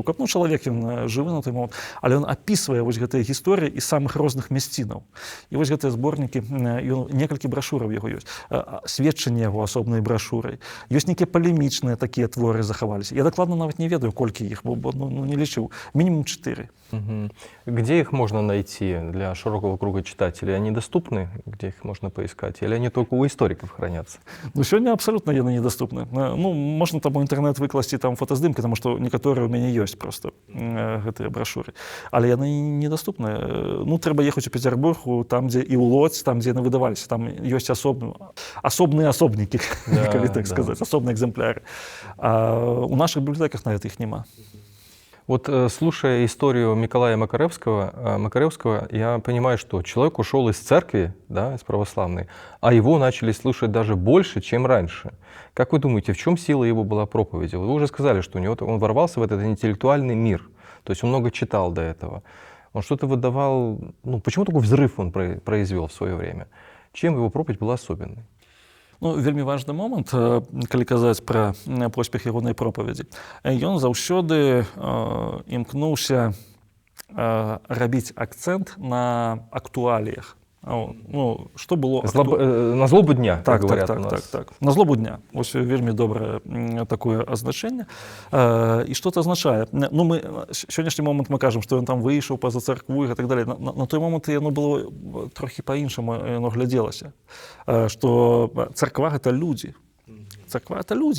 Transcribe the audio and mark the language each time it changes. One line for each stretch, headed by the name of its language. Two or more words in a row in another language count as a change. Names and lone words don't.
Belarusian: Каб, ну, чалавек, ён жывы на той момант, але ён апісвае вось гэтыя гісторыі і самых розных мясцінаў. І вось гэтыя зборнікі, некалькі брашураў яго ёсць. Сведчанне яго асобнай брашурай. Ёсць нейкія палемічныя такія творы захаваліся. Я дакладна нават не ведаю, колькі іх, бо не лічыў. Мінімум 4.
Russian: Где их можно найти для широкого круга читателей? Они доступны? Где их можно поискать? Или они только у историков хранятся?
Belarusian: Ну, сёння абсалютна яны недаступны. Ну, можна там у інтэрнэт выкласці там фотаздымкі, таму што некаторыя ў мяне ёсць просто гэтыя брашуры. Але яны недаступныя. Ну, трэба ехаць у Петербургу, там, дзе і ў Лодзь, там, дзе яны выдаваліся. Там ёсць асобныя асобнікі, калі так сказаць, асобныя экземпляры. А у нашых бібліятэках нават іх няма.
Russian: Вот слушая историю Миколая Макаревского, я понимаю, что человек ушел из церкви, да, из православной, а его начали слушать даже больше, чем раньше. Как вы думаете, в чем сила его была проповеди? Вы уже сказали, что он ворвался в этот интеллектуальный мир, то есть он много читал до этого. Он что-то выдавал, ну, почему такой взрыв он произвел в свое время? Чем его проповедь была особенной?
Belarusian: Ну, вельмі важны момант, калі казаць пра поспех ягонай пропаведзі. Ён заўсёды імкнуўся рабіць акцэнт на актуаліях. Ну, што было... На злобу дня, так,
Russian: говорят
Belarusian: так, у нас. Так. На злобу дня. Ось вельмі добрае такое азначэнне. І што это азначае? Ну, мы сённяшні момант мы кажам, што ён там выйшаў па-за царкву і так далей. На той момант яно было трохі па-іншаму, яно глядзелася. Што царква — гэта людзі. Царква — это людзі.